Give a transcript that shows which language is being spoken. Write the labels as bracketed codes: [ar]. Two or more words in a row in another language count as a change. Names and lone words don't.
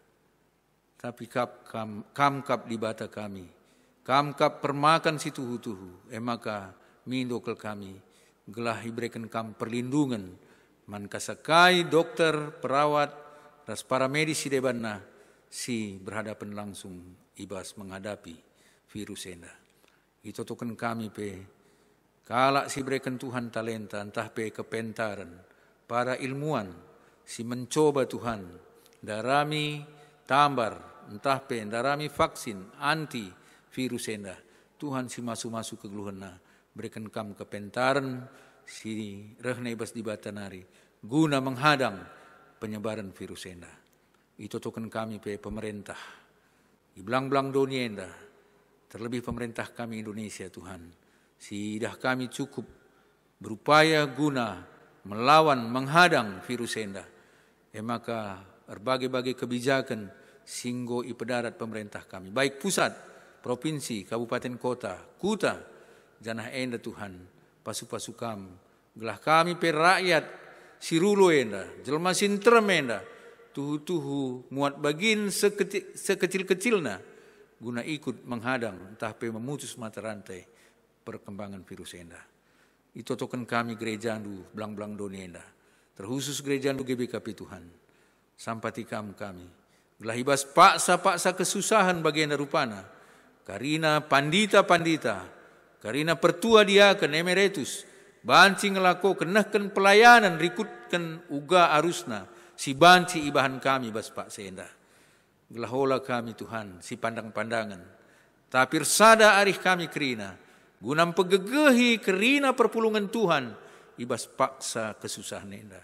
[btx] Tapi kap di bata kami, kap permakan si tuhu-tuhu, maka mindokel kami, gelah ibrekan kam perlindungan, man kasakai dokter, perawat, ras para medis si debanna, si berhadapan langsung ibas menghadapi virus enda. Itu token kami pe, kalak si berikan Tuhan talenta, entah pe kepentaran, para ilmuwan si mencoba Tuhan darami tambar entah pe darami vaksin anti virus enda Tuhan si masuk-masuk ke geluhana berikan kam kepentaran si rehna ibas di batanari [id] guna menghadang penyebaran virus [btx] enda. Itu token kami pe pemerintah di belang-belang dunia enda, terlebih pemerintah kami Indonesia Tuhan, si dah kami [id] cukup berupaya guna melawan, menghadang virus [btx] enda. Maka berbagai-bagai kebijakan singgo ipedarat pemerintah kami, baik pusat, provinsi, kabupaten kota, kuta, janah enda Tuhan, pasu-pasu kam, gelah kami per rakyat, sirulo enda, jelma sinterem enda, tuhu-tuhu muat bagin sekecil-kecilna, guna [id] ikut menghadang, entah pe memutus mata rantai perkembangan virus [btx] enda. Itu token kami gereja andu belang-belang dunia enda, terkhusus gereja andu GBKP Tuhan, sampatikam kami, gelah ibas paksa-paksa kesusahan bagi enda rupana, karina pandita-pandita, karina pertua diaken emeritus, banci ngelako kenahkan pelayanan, rikutkan uga arusna, si banci ibahan kami bas paksa enda, gelah hola kami Tuhan, si pandang-pandangan, tapi sada arih kami kerina, gunam pegegehi kerina perpulungan Tuhan, ibas paksa kesusahan enda.